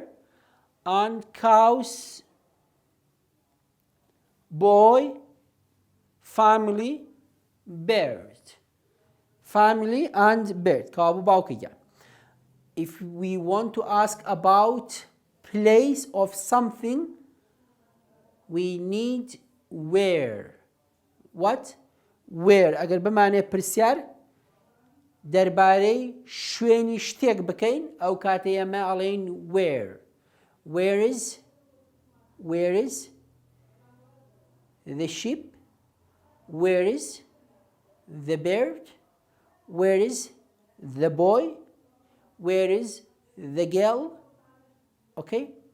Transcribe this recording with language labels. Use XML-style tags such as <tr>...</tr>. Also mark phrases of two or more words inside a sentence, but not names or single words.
<en>And cows, boy, family, bird. Family and bird. If we want to ask about place of something, we need where. What? Where.</en> <ckb>ئەگەر بمانێ پرسیار دەربارەی شوێنی شتێک بکەین، ئەو کاتەی ئەمە ئەڵێین where.</ckb> <en>Where is the sheep? Where is the bird? Where is the boy? Where is the girl? Okay.</en>